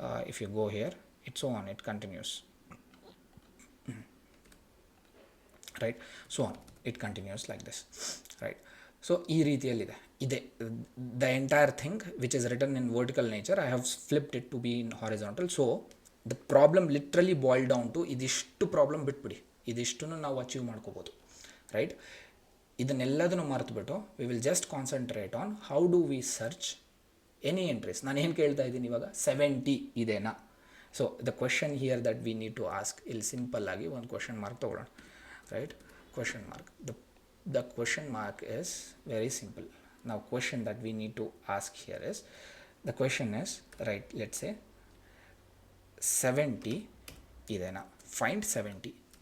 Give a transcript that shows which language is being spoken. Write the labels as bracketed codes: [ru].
[en] If you go here, it's so on it continues, right? So on it continues like this, right? So [kn] ಈ ರೀತಿಯಲ್ಲಿದೆ. [en] the entire thing which is written in vertical nature, I have flipped it to be in horizontal. So the problem literally boiled down to [kn] ಇದಿಷ್ಟು problem ಬಿಟ್ಬಿಡಿ, ಇದಿಷ್ಟನ್ನು ನಾವು achieve ಮಾಡ್ಕೋಬೋದು, right? ಇದನ್ನೆಲ್ಲದನ್ನು ಮರೆತುಬಿಟ್ಟು [en] We will just concentrate on how do we search any entries. [kn] ನಾನು ಏನು ಕೇಳ್ತಾ ಇದ್ದೀನಿ ಇವಾಗ, 70 ಇದೆನಾ? [en] so the question here that we need to ask, [kn] ಇಲ್ಲಿ ಸಿಂಪಲ್ ಆಗಿ ಒಂದು ಕ್ವೆಶನ್ ಮಾರ್ಕ್ ತೊಗೊಳ್ಳೋಣ, right? [en] Question mark. The question mark is very simple. Now question that we need to ask here is, the question is, right, let's say 70 idena, find 70.